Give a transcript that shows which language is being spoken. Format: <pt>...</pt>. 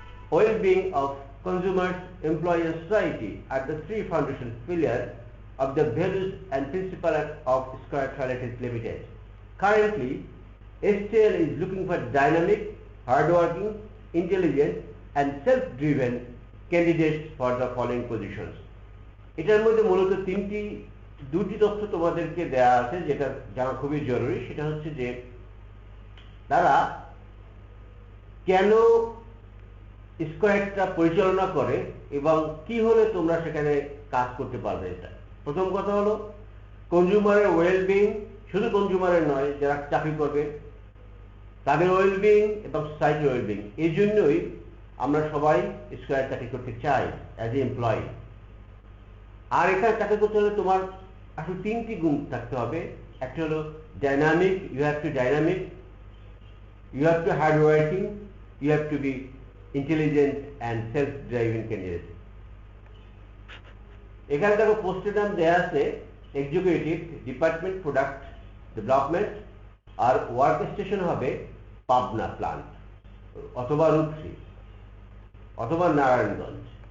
<en>Well-being of consumers, employees, and society are the three foundation pillars of the values and principles of Square Toiletries Limited. Currently, STL is looking for dynamic, hardworking, intelligent, and self-driven candidates for the following positions.</en> <bn>এটার মধ্যে মূলত দুটি তথ্য তোমাদেরকে দেয়া আছে, যেটা জানা খুবই জরুরি। সেটা হচ্ছে যে তারা কেন স্কয়ারটা পরিচালনা করে এবং কি হলে তোমরা সেখানে কাজ করতে পারবে। এটা প্রথম কথা হলো কনজিউমারের ওয়েলবিং, শুধু কনজিউমারের নয়, যারা চাকরি করবে তাদের ওয়েলবিং এবং সোসাইটির ওয়েলবিং। এই জন্যই আমরা সবাই স্কয়ার চাকরি করতে চাই অ্যাজ এ এমপ্লয়ি। আর এখানে চাকরি করতে হলে তোমার আসলে তিনটি গুণ থাকতে হবে। একটা হলো</bn> <en>Dynamic, you have to dynamic, you have to hard working, you have to be intelligent and self-driven candidate.</en> <bn>এখানে দেখো পোস্টের নাম দেয়া আছে এক্সিকিউটিভ ডিপার্টমেন্ট প্রোডাক্ট ডেভেলপমেন্ট, আর ওয়ার্ক স্টেশন হবে পাবনা প্লান্ট অথবা রূপসী অথবা নারায়ণগঞ্জ।</bn>